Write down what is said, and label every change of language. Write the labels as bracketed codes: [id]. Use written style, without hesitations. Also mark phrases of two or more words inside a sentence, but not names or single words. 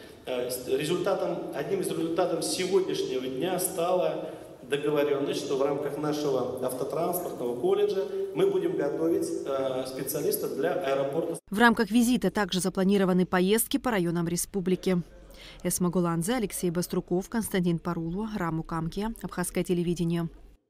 [ru] Одним из результатов сегодняшнего дня стала договоренность, что в рамках нашего автотранспортного колледжа мы будем готовить специалистов для аэропорта. В рамках визита также запланированы поездки по районам республики. Эсма Гуланзе, Алексей Баструков, Константин Парулу, Раму Камки, Абхазское телевидение.